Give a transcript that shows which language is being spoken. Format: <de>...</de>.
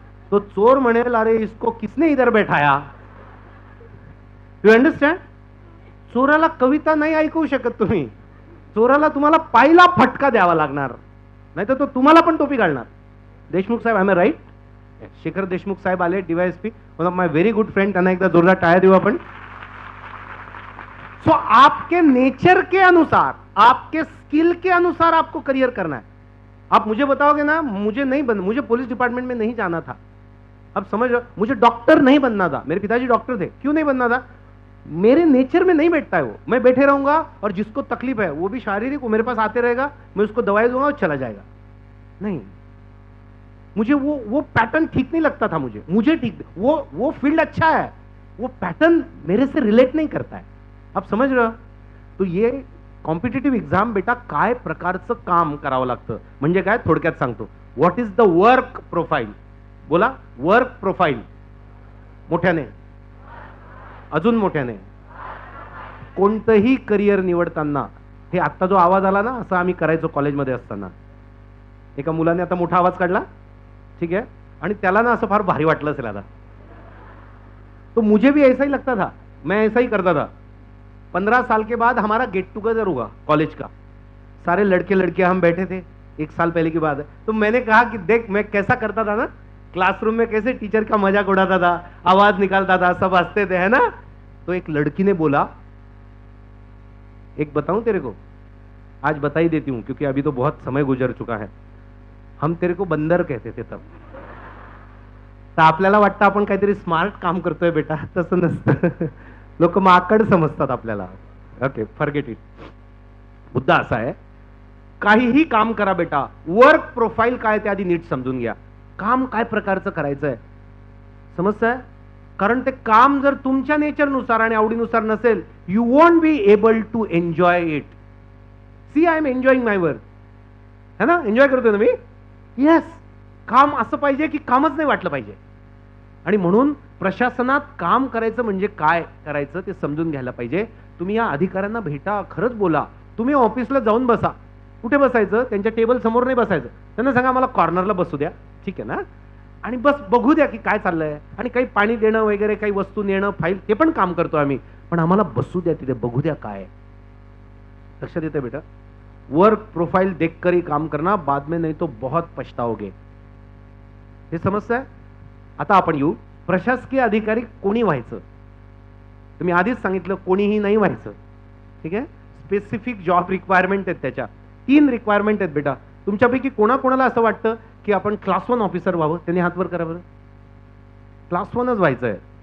<mr>तो चोर म्हणेल,</mr> <hi>अरे इसको किसने इधर बैठाया?</hi> <en>You understand?</en> <mr>चोराला कविता नाही ऐकवू शकत तुम्ही, चोराला तुम्हाला पायला फटका द्यावा लागणार, नाहीतर तो तुम्हाला पण टोपी घालणार। देशमुख साहेब,</mr> <en>I am right?</en> <mr>Shekhar Deshmukh साहेब आले, DySP,</mr> <en>one of my very good friend,</en> <mr>त्यांना एकदा जोरदार टाळ्या देऊ आपण।</mr> <hi>सो आपके नेचर के अनुसार, आपके स्किल के अनुसार आपको करियर करना है। आप मुझे बताओगे ना, मुझे पुलिस डिपार्टमेंट में नहीं जाना था, अब समझ रहे हो, मुझे डॉक्टर नहीं बनना था, मेरे पिताजी डॉक्टर थे, क्यों नहीं बनना था? मेरे नेचर में नहीं बैठता है वो, मैं बैठे रहूंगा और जिसको तकलीफ है वो भी शारीरिक, वो मेरे पास आते रहेगा, मैं उसको दवाई दूंगा और चला जाएगा। नहीं, मुझे वो पैटर्न ठीक नहीं लगता था, मुझे ठीक, वो फील्ड अच्छा है, वो पैटर्न मेरे से रिलेट नहीं करता है। आप समझ रहे हो?</hi> <mr>तो ये कॉम्पिटिटिव्ह एक्झाम बेटा काय प्रकारचं काम करावं लागतं, म्हणजे काय, थोडक्यात सांगतो,</mr> <en>What is the work profile?</en> <mr>बोला, वर्क प्रोफाईल मोठ्याने, अजून मोठ्याने। कोणतंही करिअर निवडताना, हे आत्ता जो आवाज आला ना, असं आम्ही करायचो कॉलेजमध्ये असताना। एका मुलाने आता मोठा आवाज काढला,</mr> <hi>ठीक है,</hi> <mr>आणि त्याला ना असं फार भारी वाटलं असेल आता।</mr> <hi>तो मुझे भी ऐसा ही लगता था, मैं ऐसा ही करता था। 15 साल के बाद हमारा गेट टुगेदर हुआ कॉलेज का, सारे लड़के लड़कियां हम बैठे थे, 1 साल पहले की बात है। तो मैंने कहा कि देख मैं कैसा करता था ना, क्लासरूम में कैसे टीचर का मजाक उड़ाता था, आवाज निकालता था, सब हंसते थे, है ना। तो एक लड़की ने बोला, एक बताऊं तेरे को, आज बता ही देती हूं क्योंकि अभी तो बहुत समय गुजर चुका है, हम तेरे को बंदर कहते थे तब।</hi> <mr>तर आपल्याला वाटतं आपण काहीतरी स्मार्ट काम करतोय बेटा, तसं नसतं, लोक माकड समजतात आपल्याला। Okay,</mr> <en>Forget it.</en> <mr>मुद्दा असा आहे, काहीही काम करा बेटा, वर्क प्रोफाईल काय ते आधी नीट समजून घ्या, काम काय प्रकारचं करायचंय, समजतंय? कारण ते काम जर तुमच्या नेचरनुसार आणि आवडीनुसार नसेल,</mr> <en>You won't be able to enjoy it. See, I am enjoying my work,</en> <hi>है ना,</hi> <mr>एन्जॉय करतोय ना मी,</mr> <en>Yes.</en> <mr>काम असं पाहिजे की कामच नाही वाटलं पाहिजे, आणि म्हणून प्रशासनात काम करायचं म्हणजे काय करायचं ते समजून घ्यायला पाहिजे। तुम्ही या अधिकाऱ्यांना भेटा, खरंच बोला, तुम्ही ऑफिसला जाऊन बसा, कुठे बसायचं? त्यांच्या टेबल समोर नाही बसायचं. त्यांना सांगा मला कॉर्नरला बसू द्या, ठीक आहे ना, आणि बस बघू द्या की काय चाललंय, आणि काही पाणी देणं वगैरे, काही वस्तू नेणं, फाईल, ते पण काम करतो आम्ही, पण आम्हाला बसू द्या तिथे, बघू द्या काय. लक्षात येतं बेटा?</mr> <hi>वर्क प्रोफाइल देखकर ही काम करना, बाद में नहीं तो बहुत पछताओगे.</hi> <mr>हे समजतंय? आता आपण येऊ, प्रशासकीय अधिकारी कोणी व्हायचं? तुम्ही आधीच सांगितलं कोणीही नाही व्हायचं, ठीक आहे. स्पेसिफिक जॉब रिक्वायरमेंट आहेत, त्याच्या 3 रिक्वायरमेंट आहेत बेटा. तुमच्यापैकी कोणाकोणाला असं वाटतं की आपण क्लास 1 ऑफिसर व्हावं? त्यांनी हात वर करा बरं. क्लास 1च व्हायचंय.</mr>